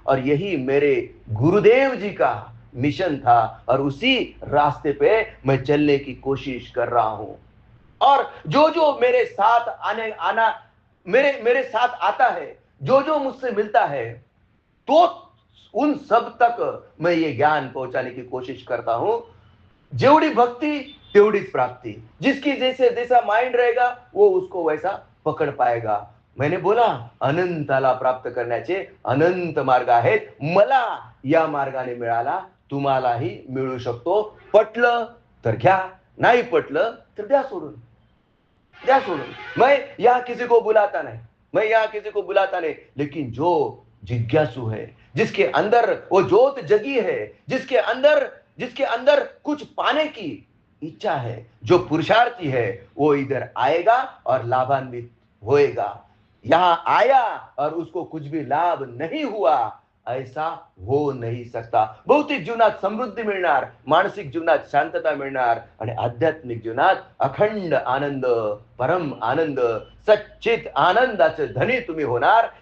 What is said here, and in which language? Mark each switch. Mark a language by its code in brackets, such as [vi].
[hi] और यही मेरे गुरुदेव जी का मिशन था, और उसी रास्ते पे मैं चलने की कोशिश कर रहा हूं. और जो जो मेरे साथ मेरे साथ आता है, जो जो मुझसे मिलता है, तो उन सब तक मैं ये ज्ञान पहुंचाने की कोशिश करता हूं. [mr] जेवढी भक्ती तेवढीच प्राप्ती. [hi] जिसकी जैसे जैसा माइंड रहेगा वो उसको वैसा पकड़ पाएगा. मैंने बोला [mr] अनंताला प्राप्त करण्याचे अनंत मार्ग आहेत. मला या मार्गाने मिळाला, तुम्हालाही मिळू शकतो. पटलं तर घ्या, नाही पटलं तर द्या सोडून, द्या सोडून. [hi] मैं यहाँ किसी को बुलाता नहीं, मैं यहाँ किसी को बुलाता नहीं, लेकिन जो जिज्ञासु है, जिसके अंदर वो ज्योत जगी है, जिसके अंदर कुछ पाने की इच्छा है, जो पुरुषार्थी है, वो इधर आएगा और लाभान्वित होएगा. यहां आया और उसको कुछ भी लाभ नहीं हुआ, ऐसा हो नहीं सकता. [mr] भौतिक जीवनात समृद्धी मिळणार, मानसिक जीवनात शांतता मिळणार, आणि आध्यात्मिक जीवनात अखंड आनंद, परम आनंद, सच्चित आनंदाचे धनी तुम्ही होणार.